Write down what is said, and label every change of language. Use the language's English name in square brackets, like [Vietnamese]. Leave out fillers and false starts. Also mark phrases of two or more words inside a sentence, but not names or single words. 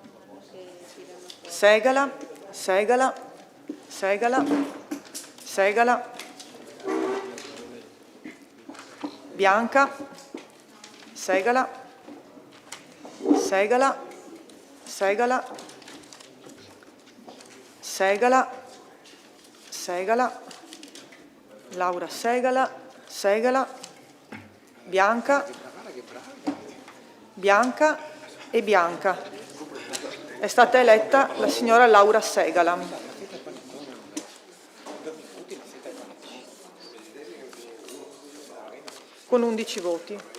[Italian] Segala, Segala, Segala, Segala, Bianca, Segala, Segala, Segala, Segala, Segala, Laura Segala, Segala, Bianca, Bianca e Bianca. È stata eletta la signora Laura Segala. Con 11 voti.